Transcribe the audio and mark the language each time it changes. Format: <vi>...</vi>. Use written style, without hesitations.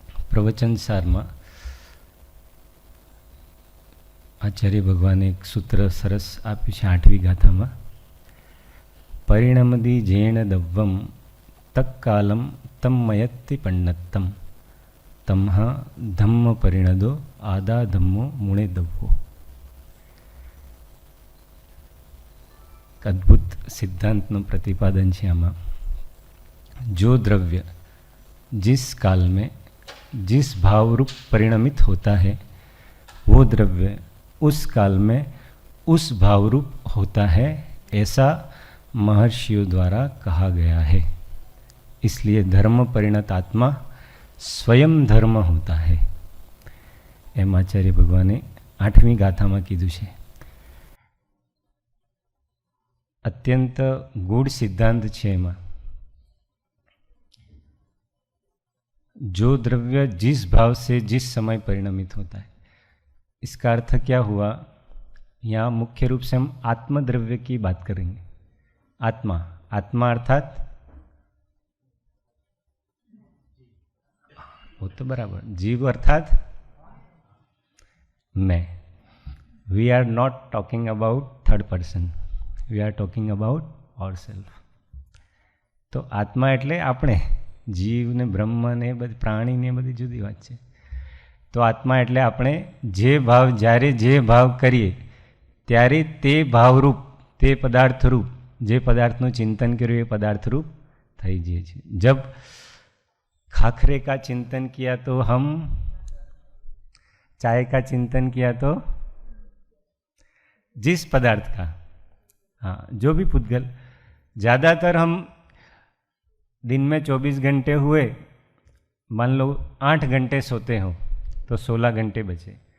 <gu>પ્રવચન સારમાં આચાર્ય ભગવાને એક સૂત્ર સરસ આપ્યું છે 8મી ગાથામાં.</gu> <pra>પરિણમદી જેણ દવ્વમ તત્કાલમ તમ્મયત્તિ પણ્ણત્તમ તમ્હા ધમ્મ પરિણદો આદા ધમ્મો મુણે દવ્વો.</pra> <hi>अद्भुत सिद्धांतનું प्रतिपादन</hi> <gu>છે આમાં.</gu> <hi>जो द्रव्य जिस काल में जिस भाव रूप परिणमित होता है वो द्रव्य उस काल में उस भाव रूप होता है, ऐसा महर्षियों द्वारा कहा गया है. इसलिए धर्म परिणत आत्मा स्वयं धर्म होता है.</hi> <gu>एम आचार्य भगवाने 8મી ગાથામાં કીધું છે.</gu> <hi>अत्यंत गूढ़ सिद्धांत है एमा. जो द्रव्य जिस भाव से जिस समय परिणमित होता है, इसका अर्थ क्या हुआ? यहाँ मुख्य रूप से हम आत्मद्रव्य की बात करेंगे. आत्मा, आत्मा अर्थात वो तो बराबर, जीव अर्थात मैं.</hi> <en>We are not talking about third person, we are talking about our self.</en> <gu>तो आत्मा એટલે આપણે, જીવ ને બ્રહ્મ ને બધી પ્રાણી ને બધી જુદી વાત છે. તો આત્મા એટલે આપણે જે ભાવ, જ્યારે જે ભાવ કરીએ ત્યારે તે ભાવરૂપ, તે પદાર્થરૂપ, જે પદાર્થનું ચિંતન કર્યું એ પદાર્થરૂપ થઈ જાય છે.</gu> <hi>जब खाखरे का चिंतन किया तो हम, चाय का चिंतन किया तो जिस पदार्थ का, हाँ, जो भी पुद्गल, ज़्यादातर हम दिन में 24 घंटे हुए, मान लो 8 घंटे सोते हो तो 16 घंटे बचे.</hi>